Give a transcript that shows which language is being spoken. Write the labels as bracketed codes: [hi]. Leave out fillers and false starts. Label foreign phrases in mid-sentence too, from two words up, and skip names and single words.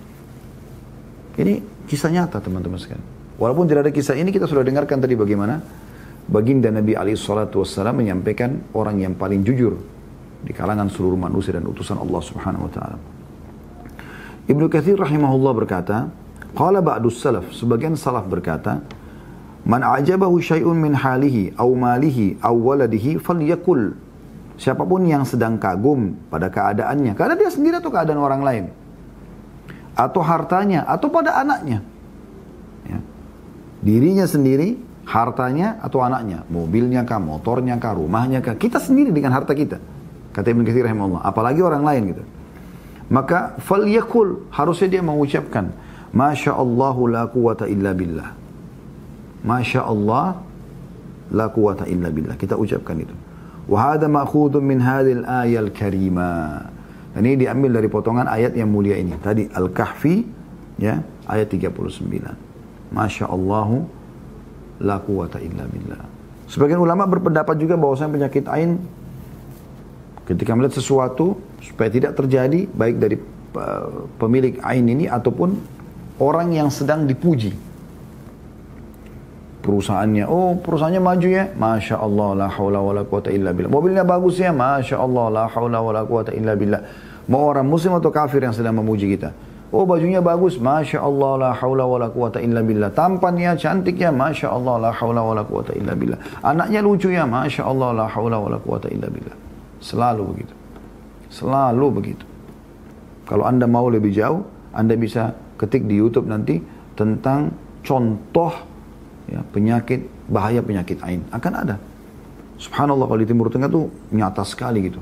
[id] Ini kisah nyata teman-teman sekalian. Walaupun tidak ada kisah ini, kita sudah dengarkan tadi bagaimana baginda Nabi SAW menyampaikan orang yang paling jujur di kalangan seluruh manusia dan utusan Allah [ar] سبحانه وتعالى. [id] Ibnu Katsir rahimahullah berkata, [ar] قال بعض السلف, [id] sebagian salaf berkata, [ar] من أعجبه شيء من حاله أو ماله أو ولده فليقل. [id] Siapapun yang sedang kagum pada keadaannya, keadaan dia sendiri atau keadaan orang lain, atau hartanya, atau pada anaknya, ya. Dirinya sendiri, Hartanya atau anaknya, mobilnya kah, motornya kah, rumahnya kah, kita sendiri dengan harta kita. Kata Ibnu Katsir rahimahullah, apalagi orang lain gitu. Maka falyakul, harusnya dia mengucapkan, [ar] ما شاء الله لا قوة إلا بالله. ما شاء الله لا قوة إلا بالله. [id] Kita ucapkan itu. [ar] وهذا مأخوذ من هذه الآية الكريمة. [id] Dan ini diambil dari potongan ayat yang mulia ini. Tadi Al-Kahfi, ya, ayat 39. [ar] ما شاء الله لا قوة إلا بالله. [id] Sebagian ulama berpendapat juga bahwasanya penyakit ain ketika melihat sesuatu supaya tidak terjadi baik dari pemilik ain ini ataupun orang yang sedang dipuji. Perusahaannya, oh perusahaannya maju ya, [ar] ما شاء الله لا حول ولا قوة إلا بالله. [id] Mobilnya bagus ya, [ar] ما شاء الله لا حول ولا قوة إلا بالله. [id] Mau orang muslim atau kafir yang sedang memuji kita. Oh bajunya bagus, [ar] ما شاء الله لا حول ولا قوة إلا بالله. [id] Tampannya cantik ya, [ar] ما شاء الله لا حول ولا قوة إلا بالله. [id] Anaknya lucu ya, [ar] ما شاء الله لا حول ولا قوة إلا بالله. [id] Selalu begitu. Selalu begitu. Kalau Anda mau lebih jauh, Anda bisa ketik di YouTube nanti tentang contoh ya, penyakit, bahaya penyakit ain. Akan ada. Subhanallah, kalau di Timur Tengah tuh nyata sekali gitu.